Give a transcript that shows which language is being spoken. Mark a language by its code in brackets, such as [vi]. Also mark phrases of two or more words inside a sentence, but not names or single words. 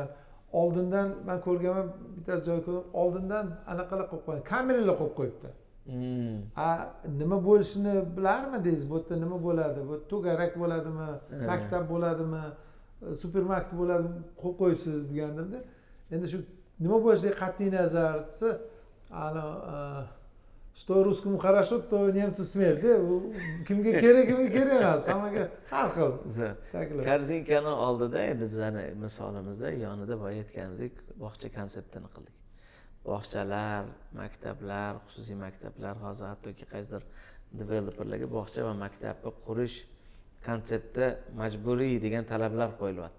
[uz] Oldindan men ko'rganman, bitta joy ko'rdim, oldindan anaqalar qo'yib qo'ygan, kameralar qo'yib qo'yibdi. Nima bo'lishini bilarmidingiz? Bu yerda nima bo'ladi? Bu to'garak bo'ladimi, maktab bo'ladimi, supermarket bo'ladimi, qo'yib qo'yibsiz degandimda. Endi shu nima bo'lishiga qat'iy nazar desa, [ru] что русскому хорошо, то немцу смерть. [uz] Kimga kerak, kimga kerak emas, hammaga har xil. Korzinkani oldida endi bizani misolimizda yonida boya aytganidek bog'cha konseptini qildik. Bog'chalar, maktablar, xususiy maktablar, hozir hattoki qaysidir developerlarga bog'cha va maktabni qurish konsepti majburiy degan talablar qo'yilyapti.